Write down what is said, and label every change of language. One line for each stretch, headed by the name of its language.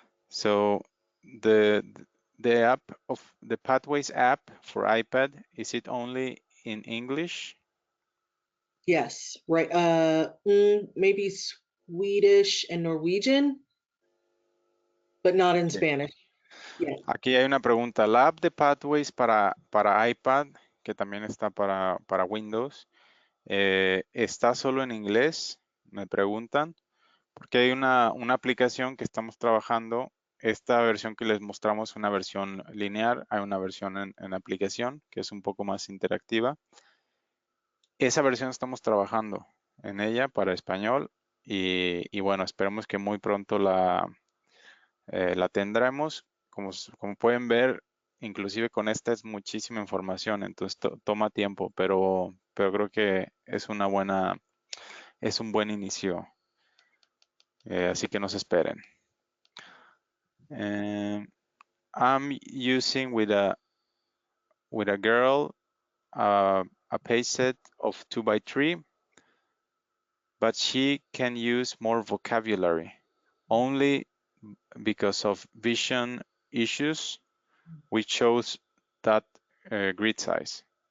English: So the the app of the Pathways app for iPad, is it only in English? Yes, right. Maybe Swedish and Norwegian, but not in Yeah. Spanish. Yeah.
Spanish: Aquí hay una pregunta. La app de Pathways para iPad, que también está para Windows, ¿está solo en inglés? Me preguntan. Porque hay una aplicación que estamos trabajando. Esta versión que les mostramos es una versión lineal, hay una versión en aplicación que es un poco más interactiva. Esa versión estamos trabajando en ella para español y bueno, esperemos que muy pronto la tendremos. Como pueden ver, inclusive con esta es muchísima información, entonces toma tiempo, pero creo que es un buen inicio, así que no se esperen.
English: I'm using with a girl a page set of 2 by 3, but she can use more vocabulary. Only because of vision issues, we chose that grid size.